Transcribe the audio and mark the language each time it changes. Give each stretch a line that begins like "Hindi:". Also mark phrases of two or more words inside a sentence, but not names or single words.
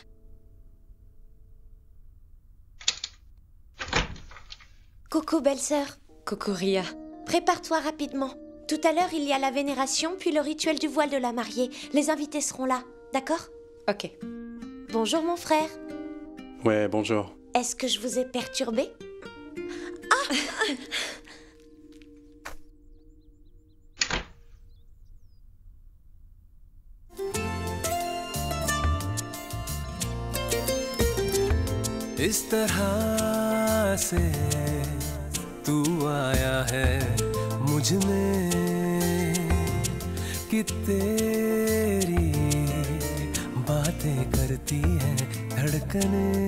French: Coucou belle-sœur. Coucou Ria. Prépare-toi rapidement. Tout à l'heure, il y a la vénération, puis le rituel du voile de la mariée. Les invités seront là, d'accord? Ok. Bonjour mon frère. Ouais, bonjour. Est-ce que je vous ai perturbé?
Hindi: इस तरह से तू आया है मुझ में कि तेरी बातें करती है धड़कने